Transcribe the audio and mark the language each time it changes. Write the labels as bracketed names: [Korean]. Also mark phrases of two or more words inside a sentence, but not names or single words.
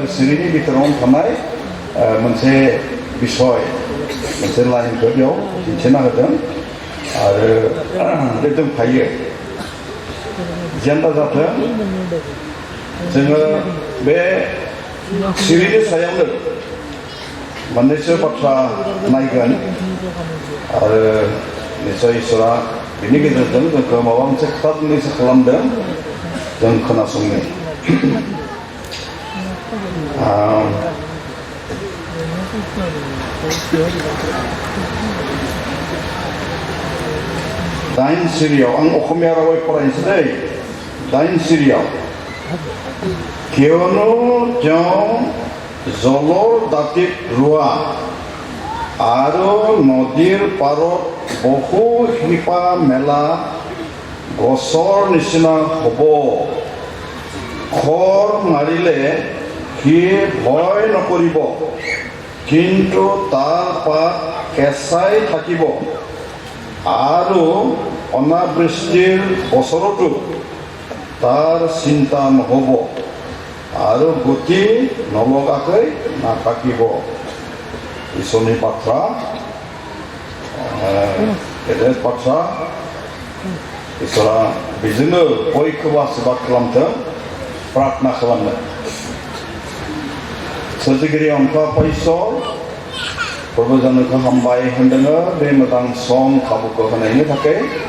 [Bodo] सिरिनि भितरावनो थानाय मोनसे बिसय मोनसे लाइनखौ बेयाव दिन्थिना होदों आरो बे दंफायो जियानो जाथों जोङो बे सिरिनि सायावनो मोननैसो बाथ्रा नायगोन आरो निस्सय इसोरा बिनि गेजेरजों जोंखौ माबा मोनसे खोथा बुंनोसो खालामदों जों खोनासंनो दाइन सिरियाव आं असमिया रावै फरायनोसै दै 9 सिरियाव [Assamese] কিয়নো তেওঁ জলৰ দাঁতিত ৰোৱা আৰু নদীৰ পাৰত বহু শিপা মেলা গছৰ নিচিনা হ'ব খৰ মাৰিলে সি ভয় নকৰিব কিন্তু তাৰ পাত কেঁচাই থাকিব আৰু অনাবৃষ্টিৰ বছৰতো তাৰ চিন্তা নহ'ব আৰু গতি নলগাকৈ নাথাকিব [Bodo] इसोरनि बाथ्रा गेदेर बाथ्रा इसोरा बेजोंनो बयखौबो आशीर्बाद खालामथों प्रार्थना खालामनो सोरजिगिरि अनखा पैसर फोरबो जानोखौ हामबाय होनदोङो बे मोजां सम खाबुखौ होनायनि थाखाय